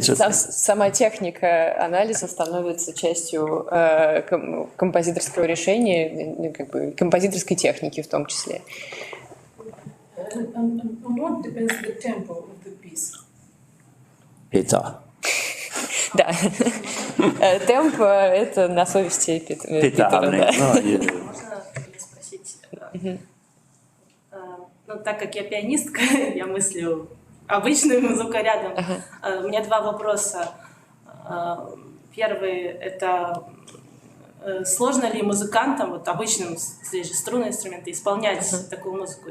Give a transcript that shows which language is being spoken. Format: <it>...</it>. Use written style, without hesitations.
<ru>Сама техника анализа становится частью композиторского решения, как бы композиторской техники в том числе.</ru> <en>And what depends the tempo of the piece? Peter.</en> <ru>Да. Темп — это на совести Питера. Можно спросить? Ну, так как я пианистка, я мыслю обычным звукорядом. У меня два вопроса. Первый — это сложно ли музыкантам, вот обычным, здесь же струнные инструменты, исполнять такую музыку?</ru>